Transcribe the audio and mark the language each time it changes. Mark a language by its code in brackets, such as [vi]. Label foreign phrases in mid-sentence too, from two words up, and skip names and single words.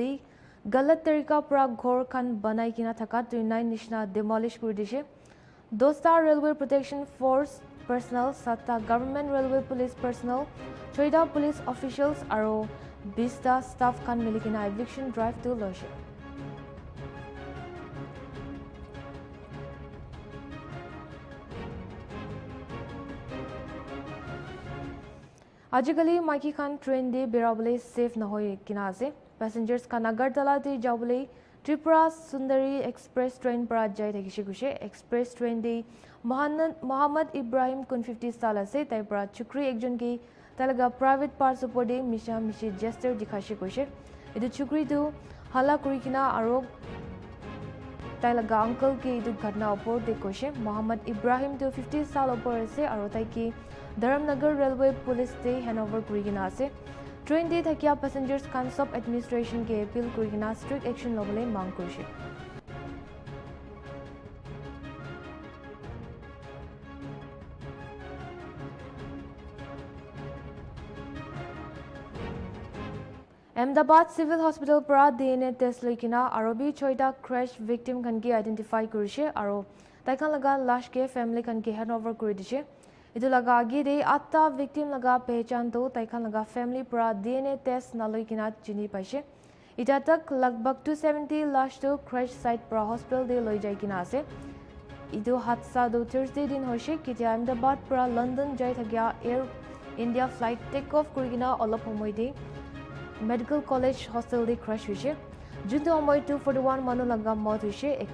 [nag] galat tarika pra ghor khan banai kina thaka 29 nishna demolish kuri dishe Dosta Railway Protection Force personnel sata government railway police personnel choida [en] police officials [nag] aro 20 ta staff khan milikina [en] eviction drive [nag] to loise Ajikali Maiki Khan train de berabole safe na hoy kina ase passengers kan Agartala de jabole Tripura Sundari Express train para jai thakise guse express train de Muhammad Ibrahim kun 50 sal ase tai para chukri ekjon ki talaga [en] private part support [nag] de misha mishi gesture dikhase guse edu chukri tu hala kuri kina aro tai laga uncle ki edu ghatna opor de kose Muhammad Ibrahim tu 50 sal opor ase aro tai ki Dharamnagar Railway Police te handover kurigina ase train de thakia passengers kan sub administration ke appeal kurigina [en] strict action [nag] lobole mang korise Ahmedabad Civil Hospital pra [en] DNA test [nag] loikina arobi choida [en] crash victim [nag] kan ki identify kurise aro tai kan laga lash ke family kan ki handover kuri dise idu laga agi de atta victim laga pehchan to tai khan laga family pra [en] DNA test [nag] na loikina chini paise ita tak lagbag 270 lash to [en] crash site [nag] pra hospital de loi jai kina ase idu hatsa do Thursday din hoise kitia Ahmedabad pra London jai thagya Air India flight [en] take off [nag] kurigina olop homoy de [en] medical college hostel [nag] de crash hoise junto homoy 241 manu laga mot hoise